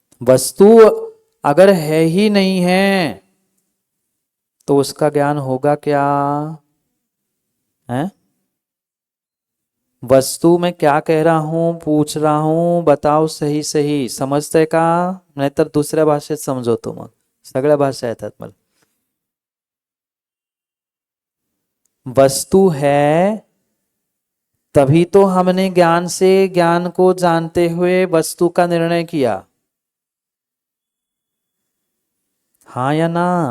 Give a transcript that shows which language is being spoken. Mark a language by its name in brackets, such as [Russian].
[Hindi] वस्तु अगर है ही नहीं है तो उसका ज्ञान होगा क्या है? वस्तु में क्या कह रहा हूं, पूछ रहा हूं, बताओ सही सही [Marathi] समजते का? नाहीतर दुसऱ्या भाषेत समजवतो मग, सगळ्या भाषा येतात मला। [Hindi] वस्तु है तभी तो हमने ज्ञान से ज्ञान को जानते हुए वस्तु का निर्णय किया, हाँ या ना?